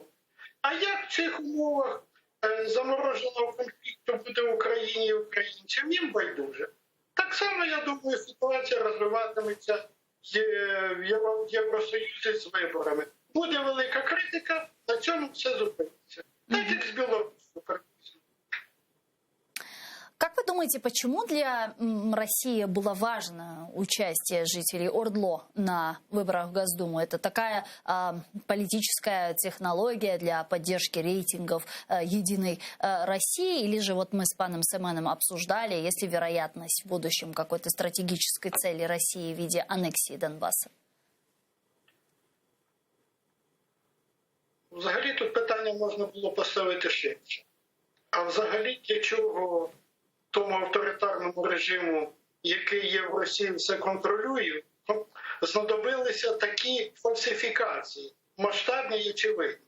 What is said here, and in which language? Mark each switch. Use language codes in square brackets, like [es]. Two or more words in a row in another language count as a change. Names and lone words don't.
[uk] А як в цих умовах замороженого конфлікту буде в Україні і українцям, їм байдуже. Так само, я думаю, ситуація розвиватиметься в Євросоюзі з виборами. Буде велика критика, на цьому все зупиниться. Так як з Білорусі. [ru] Как вы думаете, почему для России было важно участие жителей ОРДЛО на выборах в Госдуму? Это такая политическая технология для поддержки рейтингов «Единой России»? Или же вот мы с паном Семеном обсуждали, есть ли вероятность в будущем какой-то стратегической цели России в виде аннексии Донбасса? [uk] Взагалі тут питання можна було поставити ширше. А взагалі для чого тому авторитарному режиму, який є в Росії, все контролює, знадобилися такі фальсифікації, масштабні і очевидні.